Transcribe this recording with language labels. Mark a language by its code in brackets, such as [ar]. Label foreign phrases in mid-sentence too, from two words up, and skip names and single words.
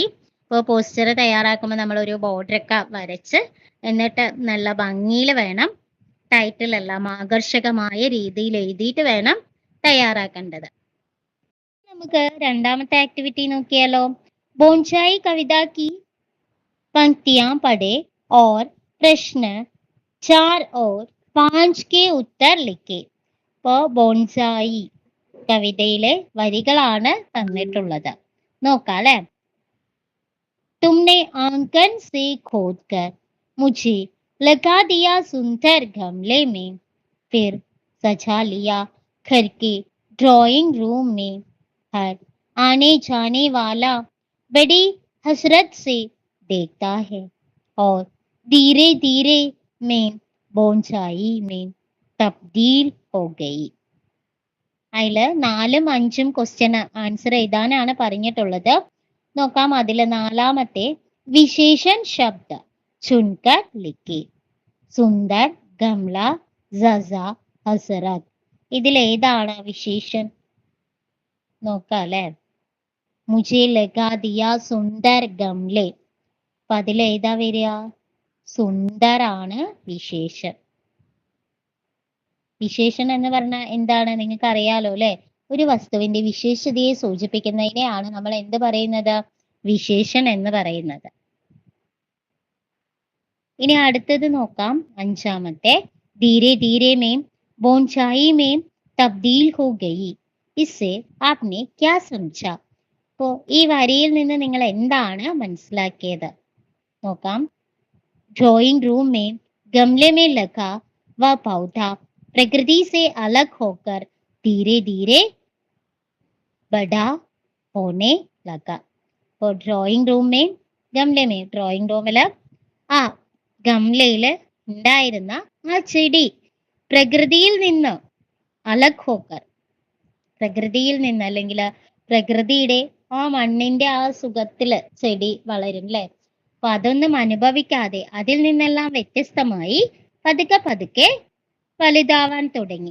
[ml] ഇപ്പോൾ പോസ്റ്റർ തയ്യാറാക്കുമ്പോൾ നമ്മൾ ഒരു ബോർഡറൊക്കെ വരച്ച് എന്നിട്ട് നല്ല ഭംഗിയിൽ വേണം, ടൈറ്റിൽ എല്ലാം ആകർഷകമായ രീതിയിൽ എഴുതിയിട്ട് വേണം തയ്യാറാക്കേണ്ടത്. നമുക്ക് രണ്ടാമത്തെ ആക്ടിവിറ്റി നോക്കിയാലോ. [hi] बोनसाई कविता की पंक्तियां पढ़े और प्रश्न 4 और 5 के उत्तर लिखे. [ml] ഇപ്പോൾ ബോൺസായി കവിതയിലെ വരികളാണ് തന്നിട്ടുള്ളത്. നോക്കാം അല്ലെ. [hi] तुमने आंगन से खोदकर मुझे लगा दिया सुंदर गमले में, फिर सजा लिया घर के ड्राइंग रूम में. हर आने जाने वाला बड़ी हसरत से देखता है और धीरे धीरे मैं बोनसाई में तब्दील हो गई. [ml] അതിൽ 4ഉം 5ഉം ക്വസ്റ്റ്യൻ ആൻസർ എഴുതാനാണ് പറഞ്ഞിട്ടുള്ളത്. നോക്കാം. അതിൽ നാലാമത്തെ [hi] विशेषण शब्द चुनकर लिखें. सुंदर, गमला, सजा, हसरत. [ml] ഇതിൽ ഏതാണ് വിശേഷൻ? നോക്കാം അല്ലെ. [hi] മുझे लगा दिया सुंदर गमले. [ml] അപ്പൊ അതിൽ ഏതാ വരിക? സുന്ദറാണ് വിശേഷൻ. വിശേഷൻ എന്ന് പറഞ്ഞാൽ എന്താണ് നിങ്ങൾക്ക് അറിയാലോ അല്ലെ. ഒരു വസ്തുവിന്റെ വിശേഷതയെ സൂചിപ്പിക്കുന്നതിനെയാണ് നമ്മൾ എന്ത് പറയുന്നത്? വിശേഷൻ എന്ന് പറയുന്നത്. ഇനി അടുത്തത് നോക്കാം. [hi] 5ാമത്തെ धीरे धीरे मैं बोनसाई में तब्दील हो गई. इससे आपने क्या സമझ? [ml] അപ്പോ ഈ വരിയിൽ നിന്ന് നിങ്ങൾ എന്താണ് മനസ്സിലാക്കിയത്? നോക്കാം. [hi] ड्राइंग रूम में गमले में लगा वह पौधा प्रकृति से अलग होकर धीरे धीरे बड़ा होने लगा. और ड्राइंग रूम में गमले में [ml] ड्राइंग रूमिൽ ആ ഗംലയിൽ ഉണ്ടായിരുന്ന ആ ചെടി പ്രകൃതിയിൽ നിന്ന് [hi] अलग होकर, [ml] പ്രകൃതിയിൽ നിന്ന് അല്ലെങ്കിൽ പ്രകൃതിയുടെ ആ മണ്ണിന്റെ ആ സുഖത്തില് ചെടി വളരും അല്ലെ. അപ്പൊ അതൊന്നും അനുഭവിക്കാതെ അതിൽ നിന്നെല്ലാം വ്യത്യസ്തമായി പതുക്കെ പതുക്കെ വലുതാവാൻ തുടങ്ങി.